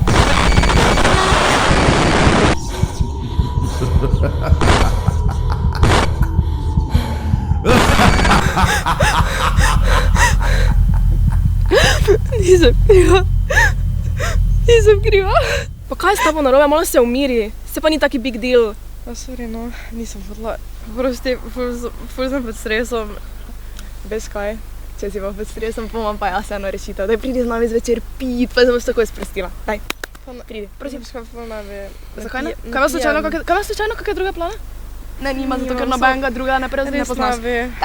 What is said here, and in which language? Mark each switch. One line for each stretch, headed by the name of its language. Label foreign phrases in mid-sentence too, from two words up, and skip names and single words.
Slovenian: Nisem kriva. Nisem kriva. Pa kaj s tabo narobe? Malo se umiri. Se pa ni taki
English: big deal.
Slovenian: Sorry, no, nisem hodila. Prosti, ful sem pod stresom. Veš kaj? Če si pa pod stresom, pomam pa jaz eno rešitev. Daj pridi z nami zvečer pit, pa se boš takoj sprostila. Daj, pridi, prosim. Ful ne bi. Zakaj ne? Kaj vas slučajno kakve druge plane? Ne, nima, zato ker nobenega druga ne poznaš.